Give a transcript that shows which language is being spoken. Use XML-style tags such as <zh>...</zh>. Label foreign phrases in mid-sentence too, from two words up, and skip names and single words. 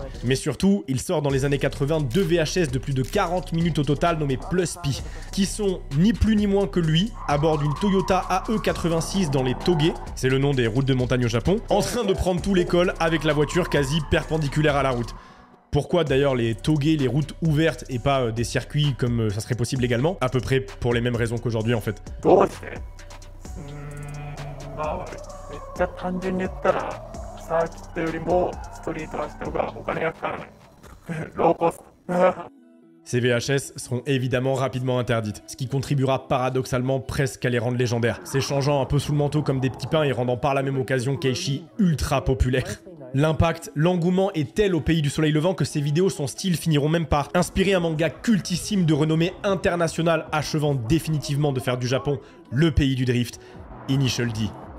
<fr>Mais surtout, il sort dans les années 80 deux VHS de plus de 40 minutes au total nommés Plus Pi, qui sont ni plus ni moins que lui, à bord d'une Toyota AE86 dans les Togé, c'est le nom des routes de montagne au Japon, en train de prendre tous les cols avec la voiture quasi perpendiculaire à la route. Pourquoi d'ailleurs les Togé, les routes ouvertes et pas des circuits comme ça serait possible également? À peu près pour les mêmes raisons qu'aujourd'hui en fait.</fr> <ja>まあ、めっちゃ単純に言ったら、サーキットよりもストリート走った方がお金がかからない。ローコスト。</ja> <fr>Ces VHS seront évidemment rapidement interdites, ce qui contribuera paradoxalement presque à les rendre légendaires, s'échangeant un peu sous le manteau comme des petits pains et rendant par la même occasion Keiichi ultra populaire. L'impact, l'engouement est tel au pays du soleil levant que ces vidéos, son style, finiront même par inspirer un manga cultissime de renommée internationale, achevant définitivement de faire du Japon le pays du drift, Initial D.</fr>